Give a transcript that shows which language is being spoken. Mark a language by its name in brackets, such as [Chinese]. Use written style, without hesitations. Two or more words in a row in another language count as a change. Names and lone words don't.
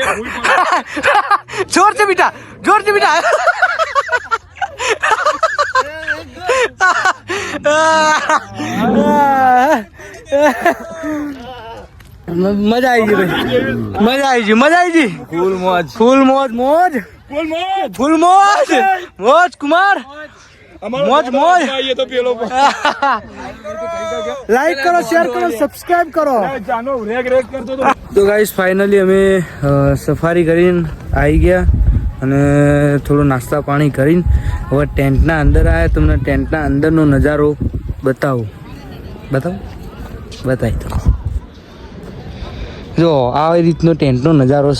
[Hindi] जोर से बेटा मजा आई जी भाई, मजा आई जी. फुल मौज कुमार मौज ये तो पेलो लाइक करो, शेयर करो, सब्सक्राइब करो. जानो रेग कर दो [Gujarati] તો ગાઈસ ફાઇનલી અમે સફારી કરીને આવી ગયા અને થોડું નાસ્તા પાણી કરીને હવે ટેન્ટના અંદર આવ્યા. તમને ટેન્ટના અંદરનો નજારો બતાવી દો. જો આવી રીતનો ટેન્ટનો નજારો છે.